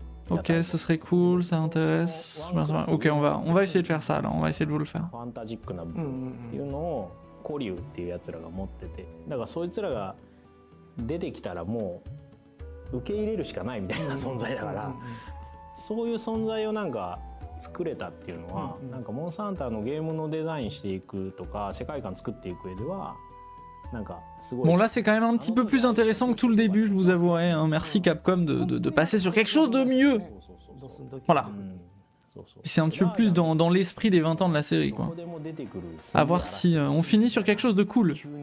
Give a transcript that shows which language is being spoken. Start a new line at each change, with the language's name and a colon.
French: Ok, ce serait cool, ça intéresse. Ok, on va essayer de faire ça alors, on va essayer de vous le faire.
Japanese: ファンタジックな部分っていうのを古竜っていうやつらが持ってて、だからそいつらが出てきたらもう受け入れるしかないみたいな存在だから、そういう存在をなんか作れたっていうのは、なんかモンスターハンターのゲームのデザインしていくとか世界観作っていく上では。
French: Bon là c'est quand même un petit peu plus intéressant que tout le début, je vous avouerai, hein. Merci Capcom de passer sur quelque chose de mieux. Voilà. C'est un petit peu plus dans l'esprit des 20 ans de la série, quoi. À voir si on finit sur quelque chose de cool.